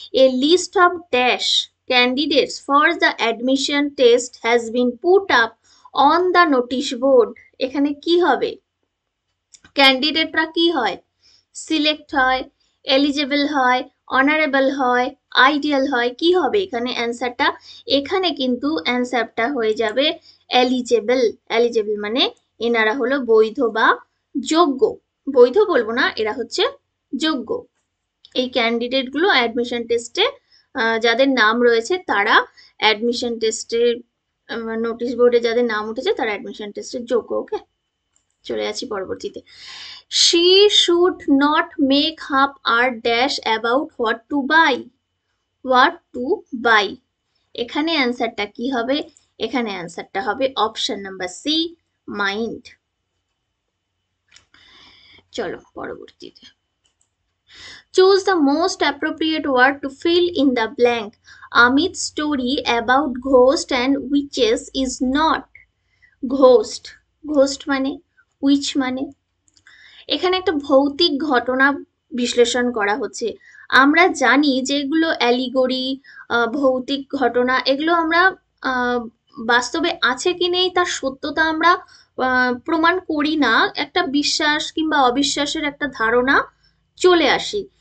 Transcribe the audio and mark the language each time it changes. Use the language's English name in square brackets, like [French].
[English] A list of dash candidates for the admission test has been put up on the notice board. [Bangla] এখানে কি হবে? ক্যান্ডিডেটরা কি হয়? Select হয়, এলিজেবল হয়, অনারেবল হয়, আইডিয়াল হয়, কি হবে এখানে অ্যান্সারটা? এখানে কিন্তু অ্যান্সারটা হয়ে যাবে এলিজেবল। এলিজেবল মানে এনারা হলো বৈধ বা যোগ্য। বৈধ বলবো না, এরা হচ্ছে যোগ্য। এই ক্যান্ডিডেট গুলো অ্যাডমিশন টেস্টে যাদের নাম রয়েছে তারা অ্যাডমিশন টেস্টে, নোটিশ বোর্ডে যাদের নাম উঠেছে তারা অ্যাডমিশন টেস্টের যোগ্য। ওকে, চলে যাচ্ছি পরবর্তীতে। [English] she should not make up our dash about what to buy. what to buy [Bangla] এখানে অ্যান্সারটা কি হবে? এখানে অ্যান্সারটা হবে অপশন নাম্বার সি, মাইন্ড। চলো পরবর্তীতে। [English] Choose the most appropriate word to fill in the blank. Amit's story about ghost and witches is not. [Bangla] Ghost, ghost মানে, witch মানে, এখানে একটা ভৌতিক ঘটনা বিশ্লেষণ করা হচ্ছে। আমরা জানি যে এগুলো অ্যালিগরি, ভৌতিক ঘটনা, এগুলো আমরা বাস্তবে আছে কি নেই তার সত্যতা আমরা প্রমাণ করি না, একটা বিশ্বাস কিংবা অবিশ্বাসের একটা ধারণা চলে আসি।